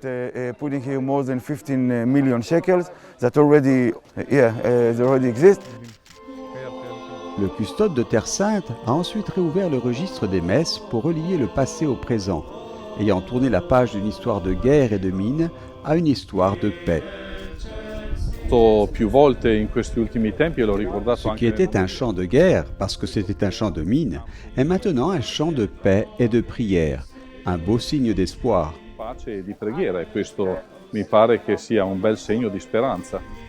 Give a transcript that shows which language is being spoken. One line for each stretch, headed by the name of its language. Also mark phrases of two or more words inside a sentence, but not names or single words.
French: Le custode de Terre Sainte a ensuite réouvert le registre des messes pour relier le passé au présent, ayant tourné la page d'une histoire de guerre et de mine à une histoire de paix.
Italian: Più volte in questi ultimi tempi, e l'ho ricordato
French: Ce qui était un champ de guerre, parce que c'était un champ de mine, est maintenant un champ de paix et de prière, un beau signe d'espoir.
Italian: Pace e di preghiera, e questo mi pare che sia un bel segno di speranza.